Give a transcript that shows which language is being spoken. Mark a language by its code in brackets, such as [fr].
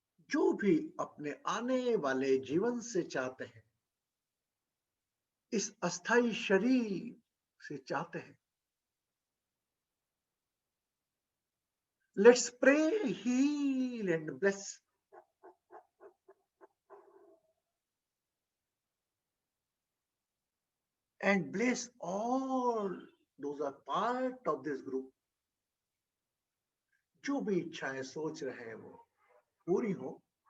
[hi] जो भी अपने आने वाले जीवन से चाहते हैं, इस अस्थाई शरीर से चाहते हैं, [en] Let's pray, heal, and bless. And bless all those are part of this group. [hi] जो भी इच्छाएं सोच रहे हैं वो पूरी हो.